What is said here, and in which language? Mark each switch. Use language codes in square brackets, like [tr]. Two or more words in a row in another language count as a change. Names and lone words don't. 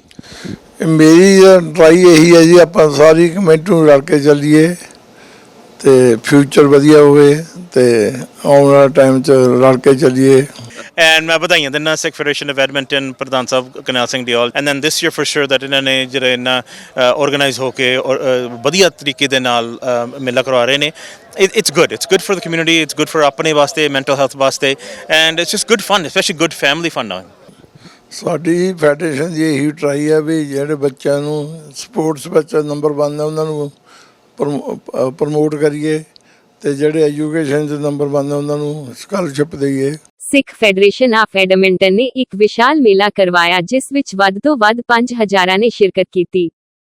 [pa] ਮੇਰੀ ਟਰਾਈ ਇਹੀ ਹੈ ਜੀ, ਆਪਾਂ ਸਾਰੀ ਕਮੇਟੀ ਨੂੰ ਰਲ ਕੇ ਚੱਲੀਏ ਤੇ ਫਿਊਚਰ ਵਧੀਆ ਹੋਵੇ ਤੇ ਆਉਣ ਵਾਲਾ ਟਾਈਮ 'ਚ ਰਲ ਕੇ ਚੱਲੀਏ। ਐਂਡ ਮੈਂ ਵਧਾਈਆਂ ਦਿੰਦਾ ਸਿੱਖ ਫੈਡਰੇਸ਼ਨ ਆਫ ਐਡਮਿੰਟਨ ਪ੍ਰਧਾਨ ਸਾਹਿਬ ਕਰਨੈਲ ਸਿੰਘ ਦਿਓਲ। [en] And then this year for sure that [pa] ਇਹਨਾਂ ਨੇ ਜਿਹੜਾ ਇਹਨਾਂ ਆਰਗੇਨਾਈਜ਼ ਹੋ ਕੇ ਔਰ ਵਧੀਆ ਤਰੀਕੇ ਦੇ ਨਾਲ ਮੇਲਾ ਕਰਵਾ ਰਹੇ ਨੇ। [en] it's good for the community, it's good for [pa] ਆਪਣੇ ਵਾਸਤੇ, [en] mental health ਵਾਸਤੇ, and it's just good fun, especially good family fun now. [pa] ਸਾਡੀ ਫੈਡਰੇਸ਼ਨ ਦੀ ਇਹੀ ਟਰਾਈ ਹੈ ਵੀ ਜਿਹੜੇ ਬੱਚਿਆਂ ਨੂੰ ਸਪੋਰਟਸ ਵਿੱਚ ਨੰਬਰ 1 ਨੇ ਉਹਨਾਂ ਨੂੰ ਪ੍ਰਮੋਟ ਕਰੀਏ ਤੇ ਜਿਹੜੇ ਐਜੂਕੇਸ਼ਨ 'ਚ ਨੰਬਰ 1 ਨੇ ਉਹਨਾਂ ਨੂੰ ਸਕਾਲਰਸ਼ਿਪ ਦੇਈਏ। ਸਿੱਖ ਫੈਡਰੇਸ਼ਨ ਆਫ ਐਡਮਿੰਟਨ ਨੇ ਇੱਕ ਵਿਸ਼ਾਲ ਮੇਲਾ ਕਰਵਾਇਆ ਜਿਸ ਵਿੱਚ ਵੱਧ ਤੋਂ ਵੱਧ 5000 ਨੇ ਸ਼ਿਰਕਤ ਕੀਤੀ।